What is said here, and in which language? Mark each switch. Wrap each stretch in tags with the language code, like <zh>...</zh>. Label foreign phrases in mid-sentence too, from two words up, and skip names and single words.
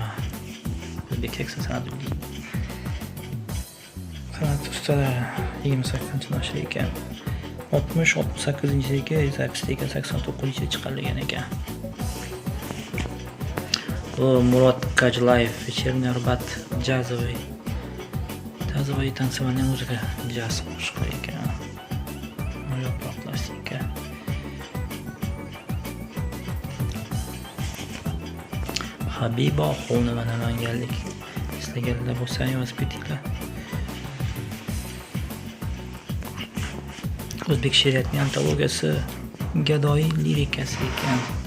<uz>O'zbek keksa san'at ustalari 28-nashr ekan. 60-68-yilga zapislangan, 89-yilda chiqarilgan ekan. Murod Kajlayev,</uz> <ru>Вечерний Арбат, джазовый танцевальная музыка, джаз</ru> <uz>qo'shiqlar ekan. Yo'q plastika. Habiboxonova namanganlik. Sizlarga bo'lsa yozib ketinglar. O'zbek she'riyatining antologiyasi, gadoyi lirikasi ekan.</uz>